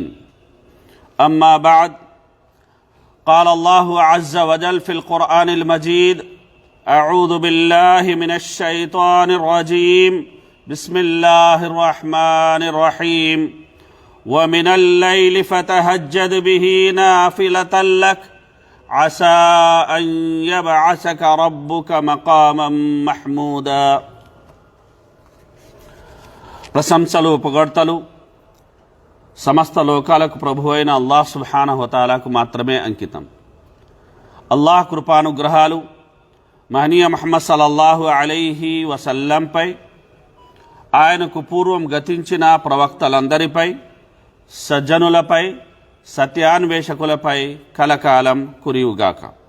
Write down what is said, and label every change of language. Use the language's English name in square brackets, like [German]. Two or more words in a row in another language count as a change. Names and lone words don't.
[Arabic] أما بعد، قال الله عز وجل في القرآن المجيد: أعوذ بالله من الشيطان الرجيم، بسم الله الرحمن الرحيم. ومن الليل فتهجد به نافلة لك عسى أن يبعثك ربك مقاما محمودا. [Telugu] ప్రశంసలు పొగడ్తలు సమస్త లోకాలకు ప్రభు అయిన [Arabic] الله سبحانه وتعالى [Telugu] మాత్రమే అంకితం. అల్లాహ్ కృపానుగ్రహాలు మహనీయ ముహమ్మద్ [Arabic] صلى الله عليه وسلم, [Telugu] ఆయనకు పూర్వం గతించిన ప్రవక్తలందరిపై, సజ్జనులపై, సత్యాన్వేషకులపై కలకాలం కురియుగాక.